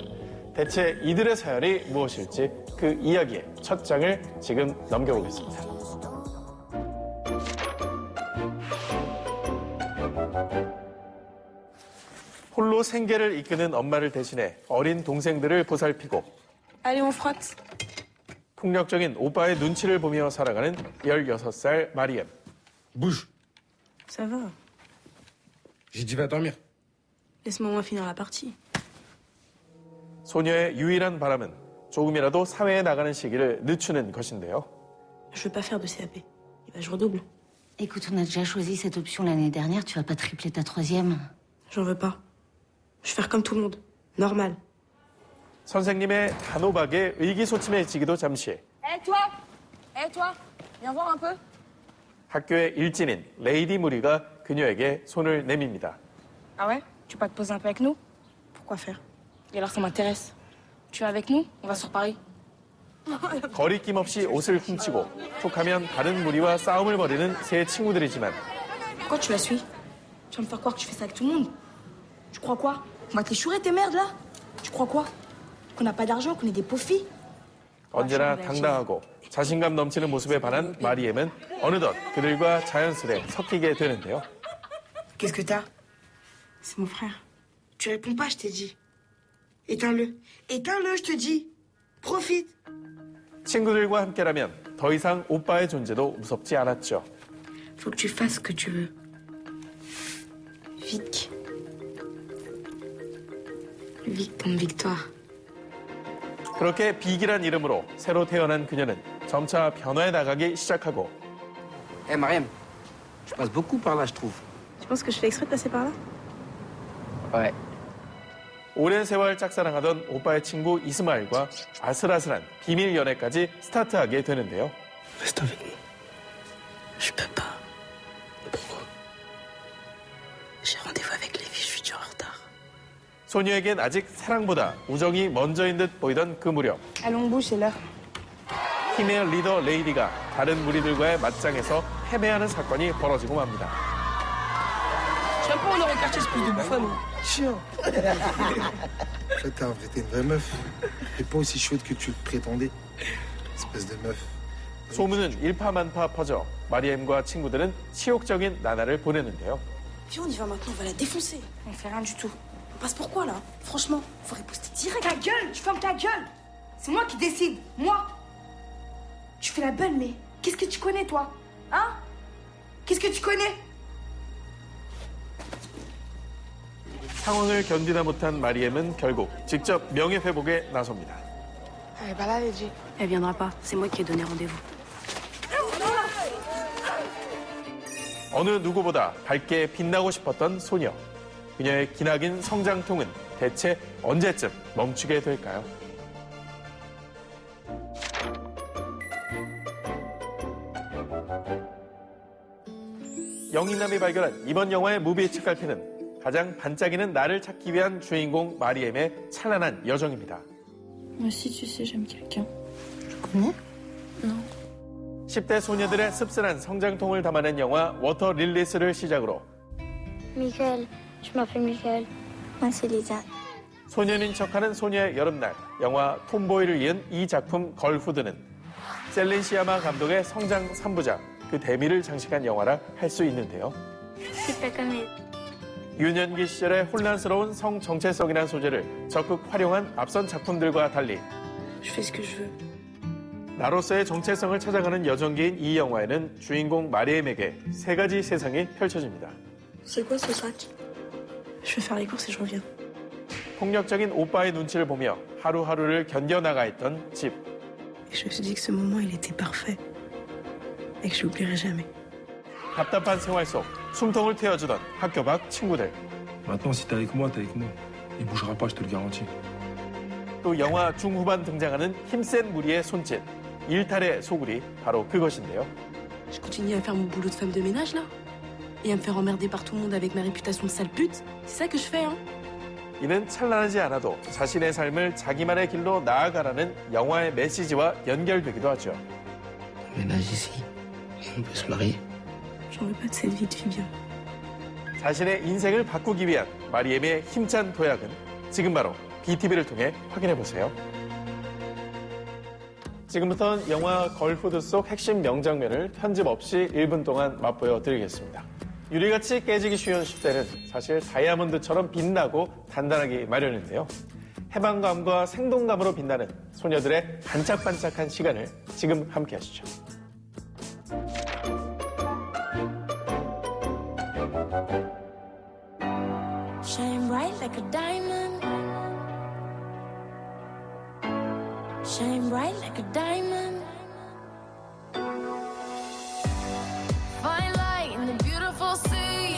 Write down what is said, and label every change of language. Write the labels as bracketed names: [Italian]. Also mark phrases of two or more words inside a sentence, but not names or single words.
[Korean] 대체 이들의 사연이 무엇일지 그 이야기의 첫 장을 지금 넘겨보겠습니다. 홀로 생계를 이끄는 엄마를 대신해 어린 동생들을 보살피고 [French] Allez, on frotte. [Korean] 폭력적인 오빠의 눈치를 보며 살아가는 16살 마리엠. [French] Bouge. Ça va. J'ai dit va dormir. Laisse-moi moi finir la partie. [Korean] 소녀의 유일한 바람은 조금이라도 사회에 나가는 시기를 늦추는 것인데요. [French] Je veux pas faire de CAP. Eh ben, je redouble. Écoute, on a déjà choisi cette option l'année dernière. Tu vas pas tripler ta 3e. J'en veux pas. Je vais faire comme tout le monde. Normal. [Korean] 선생님의 단호박에 의기소침해지기도 잠시 [French] Eh, toi! Eh, toi! Viens voir un peu. [Korean] 학교의 일진인 레이디 무리가 그녀에게 손을 내밉니다. [French] Ah ouais? Tu peux pas te poser un peu avec nous? Pourquoi faire? Et alors ça m'intéresse. Tu vas avec nous? On va sur Paris. [Korean] 거리낌 없이 옷을 훔치고 툭하면 다른 무리와 싸움을 벌이는 세 친구들이지만 [French] Pourquoi tu la suis? Tu vas me faire croire que tu fais ça avec tout le monde? Tu crois quoi? On va te les chourer tes merdes là? Tu crois quoi? Qu'on n'a pas d'argent, qu'on est des pauvres filles? [Korean] 언제나 당당하고 자신감 넘치는 모습에 반한 마리엠은 어느덧 그들과 자연스레 섞이게 되는데요. [French] Qu'est-ce que t'as? C'est mon frère. Tu réponds pas, je t'ai dit. Éteins-le. Éteins-le, je te dis. Profite. [Korean] 친구들과 함께라면 더 이상 오빠의 존재도 무섭지 않았죠. [French] Faut que tu fasses ce que tu veux. Vic. Vic comme Victoire. [Korean] 그렇게 빅이란 이름으로 새로 태어난 그녀는 점차 변화해 나가기 시작하고 [French] Eh Mariam, je passe beaucoup par là, je trouve. Tu penses que je fais exprès de passer par là? Ouais. [Korean] 오랜 세월 짝사랑하던 오빠의 친구 이스마일과 아슬아슬한 비밀 연애까지 스타트하게 되는데요. [French] Reste avec nous. Je peux pas. Pourquoi? J'ai rendez-vous avec Lévi, je suis déjà en retard. [Korean] 소녀에겐 아직 사랑보다 우정이 먼저인 듯 보이던 그 무렵 [French] Allons, bouge, c'est l'heure. [Korean] 팀의 리더 레이디가 다른 무리들과의 맞짱에서 패배하는 사건이 벌어지고 맙니다. [French] Je viens pas, on aurait quartier, espèce de bouffonne. Chien. En fait, en vrai, t'es une vraie meuf. T'es pas aussi chaude que tu le prétendais. Espèce de meuf. [Korean] 소문은 일파만파 퍼져 마리엠과 친구들은 치욕적인 나날을 보내는데요. [French] Viens, on y va maintenant, on va la défoncer. On fait rien du tout. On passe pour quoi, là? Franchement, faut riposter direct. Ta gueule, tu fermes ta gueule. C'est moi qui décide, moi. Tu fais la belle, mais qu'est-ce que tu connais, toi? Hein? Qu'est-ce que tu connais? [Korean] 상황을 견디다 못한 마리엠은 결국 직접 명예회복에 나섭니다. [French] Elle est pas là, Légi. Elle viendra pas. C'est moi qui ai donné rendez-vous. [Korean] 어느 누구보다 밝게 빛나고 싶었던 소녀. 그녀의 기나긴 성장통은 대체 언제쯤 멈추게 될까요? 영희남이 발견한 이번 영화의 무비 책갈피는 가장 반짝이는 나를 찾기 위한 주인공 마리엠의 찬란한 여정입니다. [French] Moi aussi, tu sais, j'aime quelqu'un. Tu connais? Non. [Korean] 10대 소녀들의 씁쓸한 성장통을 담아낸 영화 워터 릴리스를 시작으로 [French] Michael, je m'appelle Michael. Moi, c'est Lisa. [Korean] 소년인 척하는 소녀의 여름날, 영화 톰보이를 이은 이 작품 걸후드는 셀린 시아마 감독의 성장 3부작, 그 대미를 장식한 영화라 할 수 있는데요. [French] C'est pas comme elle. [Korean] 유년기 시절의 혼란스러운 성 정체성이라는 소재를 적극 활용한 앞선 작품들과 달리 [French] Je fais ce que je veux. [Korean] 나로서의 정체성을 찾아가는 여정기인 이 영화에는 주인공 마리엠에게 세 가지 세상이 펼쳐집니다. [French] C'est quoi ce sac? Je vais faire les courses et je reviens. [Korean] 폭력적인 오빠의 눈치를 보며 하루하루를 견뎌나가 있던 집. [French] Et je me suis dit que ce moment, il était parfait. Et que je l'oublierai jamais. [Korean] 답답한 생활 속 숨통을 트여주던 학교 밖 친구들. [French] Maintenant, si t'es avec moi, t'es avec moi. Il bougera pas, je te le garantis. [Korean] 또 영화 중후반 등장하는 힘센 무리의 손짓. 일탈의 소굴이 바로 그것인데요. [French] Je continue à faire mon boulot de femme de ménage, là? Et à me faire emmerder par tout le monde avec ma réputation de sale pute? C'est ça que je fais, hein? [Korean] 이는 찬란하지 않아도 자신의 삶을 자기만의 길로 나아가라는 영화의 메시지와 연결되기도 하죠. [French] Ménage ici. On peut se marier. J'en veux pas de cette vie de fille bien. [Korean] 자신의 인생을 바꾸기 위한 마리엠의 힘찬 도약은 지금 바로 BTV를 통해 확인해보세요. 지금부터는 영화 걸후드 속 핵심 명장면을 편집 없이 1분 동안 맛보여 드리겠습니다. 유리같이 깨지기 쉬운 10대는 사실 다이아몬드처럼 빛나고 단단하기 마련인데요. 해방감과 생동감으로 빛나는 소녀들의 반짝반짝한 시간을 지금 함께 하시죠. [English] Shine bright like a diamond. Shine bright like a diamond. Fine light in the beautiful sea.